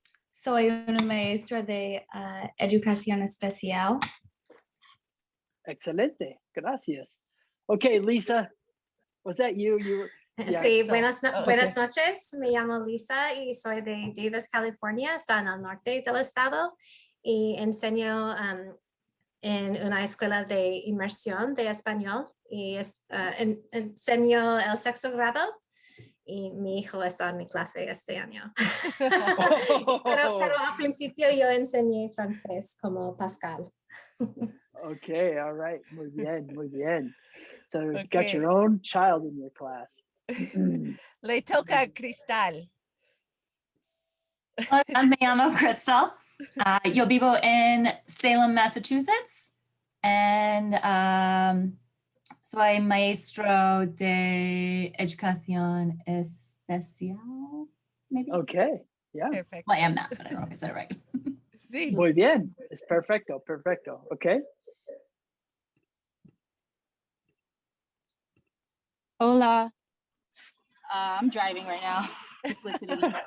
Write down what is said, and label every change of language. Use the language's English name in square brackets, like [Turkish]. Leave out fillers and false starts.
[Spanish] Soy una maestra de educación especial. Excelente. Gracias. [English] Okay, Lisa, was that you? Yeah. [Spanish] Sí, Esto. buenas noches. Me llamo Lisa y soy de Davis, California. Está en el norte del estado y enseño en una escuela de inmersión de español y enseño el sexto grado y mi hijo está en mi clase este año. pero al principio yo enseñé francés como Pascal. [English] Okay, all right. [Spanish] Muy bien, muy bien. [English] So you got Okay. your own child in your class. [Spanish] Le toca a Cristal. Hola, me llamo Crystal. Yo vivo en Salem, Massachusetts. And soy maestro de educación especial, [English] maybe? Okay, yeah. Perfect. Well, I am not, but I don't know if I said it right. [Spanish] Sí. Muy bien. [English] It's [Spanish] perfecto, perfecto. Okay. Hola. [English] I'm driving right now. Just listening.